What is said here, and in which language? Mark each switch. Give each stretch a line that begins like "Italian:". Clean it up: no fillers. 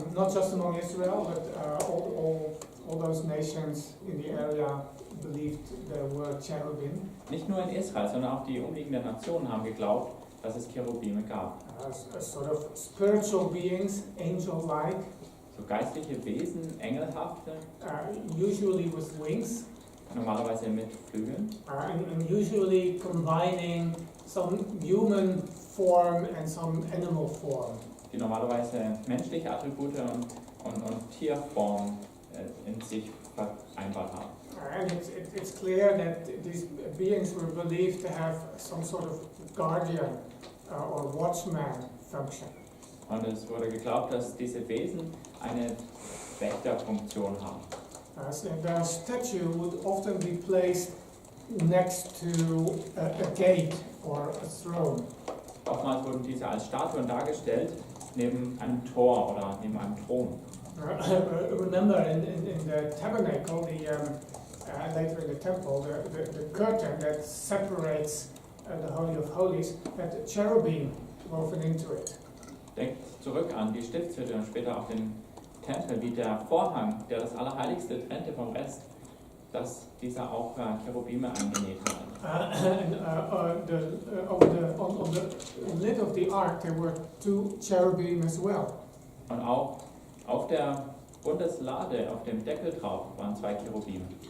English: Not just among Israel, but all those nations in the area believed there were cherubim.
German: Nicht nur in Israel, sondern auch die umliegenden Nationen haben geglaubt, dass es Cherubime gab.
English: Sort of spiritual beings, angel-like.
German: so geistliche Wesen, engelhafte,
English: usually with wings,
German: normalerweise mit Flügeln.
English: and usually combining some human form and some animal form.
German: Die normalerweise menschliche Attribute und Tierform in sich vereinbart haben.
English: And it's clear that these beings were believed to have some sort of guardian or watchman function.
German: Und es wurde geglaubt, dass diese Wesen eine Wächterfunktion haben.
English: So the statue would often be placed next to a gate or a throne.
German: Oftmals wurden diese als Statuen dargestellt, neben einem Tor oder neben einem Thron.
English: Remember in the tabernacle, later in the temple, the curtain that separates the Holy of Holies had a cherubim woven into it.
German: Denkt zurück an die Stiftshütte und später auf den Tempel, wie der Vorhang, der das Allerheiligste trennte vom Rest, dass dieser auch Cherubime eingenäht hat.
English: On the lid of the ark there were 2 cherubim as well.
German: Und auch auf der Bundeslade, auf dem Deckel drauf, waren 2 Cherubim.